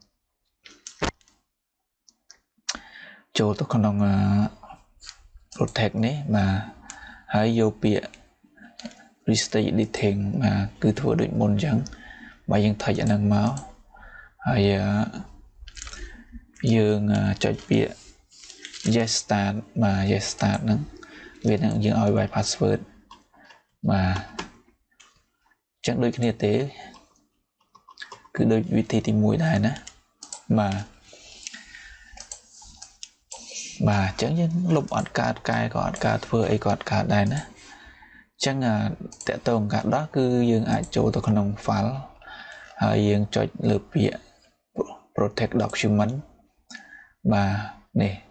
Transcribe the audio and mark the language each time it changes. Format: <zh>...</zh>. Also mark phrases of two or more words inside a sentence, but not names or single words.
<km>ចូលទៅក្នុង protect នេះបាទហើយយកពាក្យ</km> <en>restrict editing</en> <km>បាទគឺធ្វើដូចមុនអញ្ចឹងបើយើងថុចអាហ្នឹងមកហើយ យើងចុចពាក្យ</km> <en>yes start</en> <km>បាទ</km> <en>yes start</en> <km>ហ្នឹងវានឹងយើងឲ្យវាយ password បាទអញ្ចឹងដូចគ្នាទេគឺដូចវិធីទី1ដែរណា បាទអញ្ចឹងយើងលុបអត់កើតកែក៏អត់កើតធ្វើអីក៏អត់កើតដែរណាអញ្ចឹងតកតងការដោះគឺយើងអាចចូលទៅក្នុង file ហើយយើងចុចលើពាក្យ</km> <en>protect document</en> <km>បាទនេះ</km>